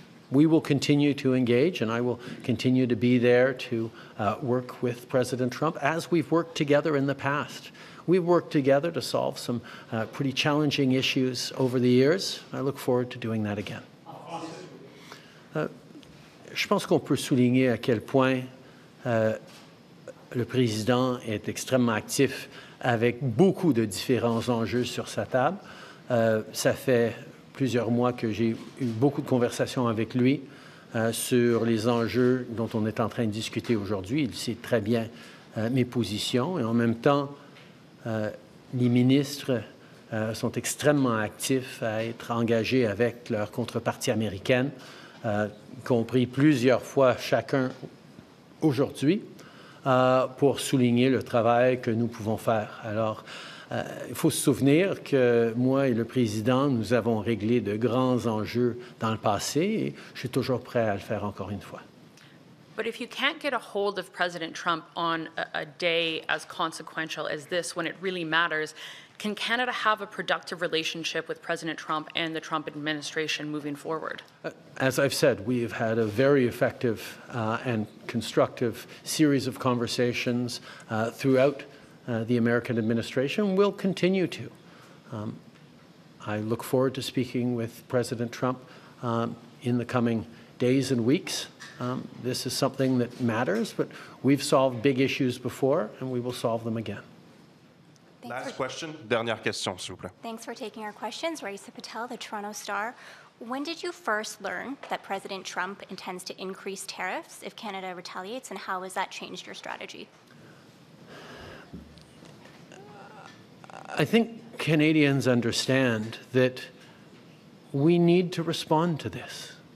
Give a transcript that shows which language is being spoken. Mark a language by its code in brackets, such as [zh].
[en] We will continue to engage, and I will continue to be there to work with President Trump as we've worked together in the past. We've worked together to solve some pretty challenging issues over the years. I look forward to doing that again. [fr] Je pense qu'on peut souligner à quel point le président est extrêmement actif avec beaucoup de différents enjeux sur sa table. Ça fait plusieurs mois que j'ai eu beaucoup de conversations avec lui sur les enjeux dont on est en train de discuter aujourd'hui. Il sait très bien mes positions et en même temps, les ministres sont extrêmement actifs à être engagés avec leur contrepartie américaine, y compris plusieurs fois chacun aujourd'hui, pour souligner le travail que nous pouvons faire. Alors, il faut se souvenir que moi et le président, nous avons réglé de grands enjeux dans le passé et je suis toujours prêt à le faire encore une fois. [en] But if you can't get a hold of President Trump on a day as consequential as this, when it really matters, can Canada have a productive relationship with President Trump and the Trump administration moving forward? As I've said, we have had a very effective and constructive series of conversations throughout the American administration. We'll continue to. I look forward to speaking with President Trump in the coming days and weeks. This is something that matters, but we've solved big issues before, and we will solve them again. Last question, [fr] dernière question, s'il vous plaît. [en] Thanks for taking our questions. Raisa Patel, the Toronto Star. When did you first learn that President Trump intends to increase tariffs if Canada retaliates, and how has that changed your strategy? I think Canadians understand that we need to respond to this.